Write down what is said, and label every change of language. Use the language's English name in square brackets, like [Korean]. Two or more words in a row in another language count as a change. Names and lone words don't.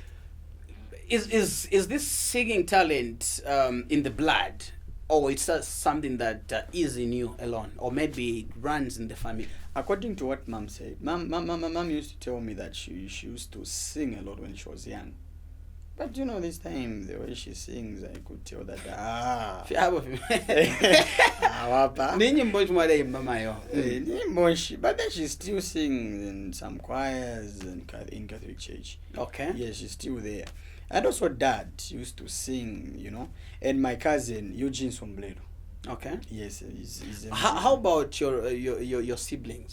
[English] Is this singing talent in the blood, or it's just something that is in you alone, or maybe it runs in the family? According to what Mom said, Mom used to tell me that she used to sing a lot when she was young. But you know, this time the way she sings, I could tell that wapa. [Nyanja] Ninyimbo chimwale imamayo. [English] But then she still sings in some choirs in Catholic Church. Okay. Yes, she's still there. And also Dad used to sing, you know, and my cousin Eugene Sombrero. Okay. Yes, he's How about your siblings?